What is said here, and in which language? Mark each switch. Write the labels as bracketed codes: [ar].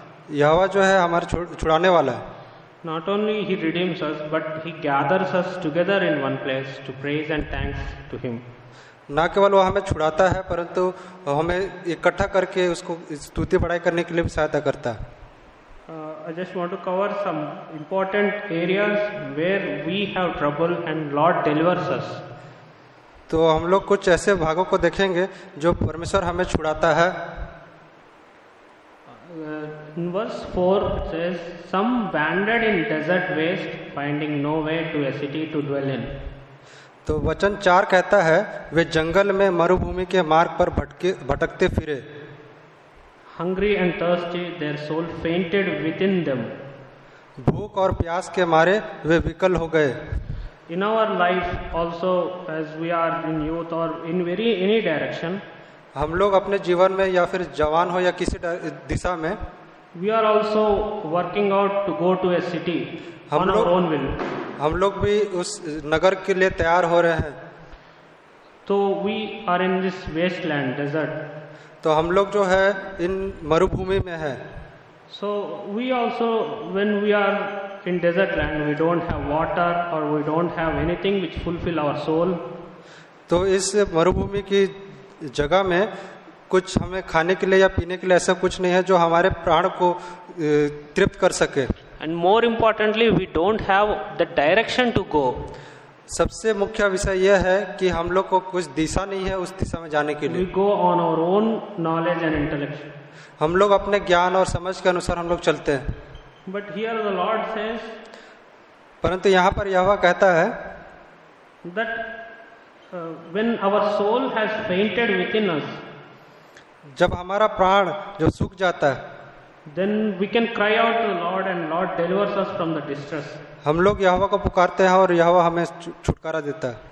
[hi] यहोवा जो है हमारे छुड़ाने वाला है। [en] Not only He redeems us, but He gathers us together in one place to praise and thanks to Him. [hi] ना केवल वो हमें छुड़ाता है परंतु हमें इकट्ठा करके उसको स्तुति बढ़ाई करने के लिए भी सहायता करता है। [en] I just want to cover some important areas where we have trouble and Lord delivers us. [hi] तो हम लोग कुछ ऐसे भागों को देखेंगे जो परमेश्वर हमें छुड़ाता है। [en] In verse 4 it says, some wandered in desert waste, finding no way to a city to dwell in. [hi] तो वचन 4 कहता है, वे जंगल में मरुभूमि के मार्ग पर भटकते फिरे। [en] Hungry and thirsty, their soul fainted within them. [hi] भूख और प्यास के मारे वे विकल हो गए। [en] In our life also, as we are in youth or in any direction, [hi] हम लोग अपने जीवन में या फिर जवान हो या किसी दिशा में, [en] we are also working out to go to a city on our own will. [hi] हम लोग भी उस नगर के लिए तैयार हो रहे हैं। [en] तो we are in this wasteland, desert. [hi] तो हम लोग जो है इन मरुभूमि में है। [en] So we also, when we are in desert land, we don't have water or we don't have anything which fulfill our soul. [hi] तो इस मरुभूमि की जगह में कुछ हमें खाने के लिए या पीने के लिए ऐसा कुछ नहीं है जो हमारे प्राण को तृप्त कर सके। [en] And more importantly, we don't have the direction to go. [hi] सबसे मुख्य विषय यह है कि हम लोग को कुछ दिशा नहीं है उस दिशा में जाने के लिए। [en] We go on our own knowledge and intellect. [hi] हम लोग अपने ज्ञान और समझ के अनुसार हम लोग चलते हैं। [en] But here the Lord says, [hi] परंतु यहाँ पर यहोवा कहता है [en] that when our soul has fainted within us, [hi] जब हमारा प्राण जो सूख जाता है, [en] then we can cry out to the Lord and Lord delivers us from the distress. [hi] हम लोग यहोवा को पुकारते हैं और यहोवा हमें छुटकारा देता है।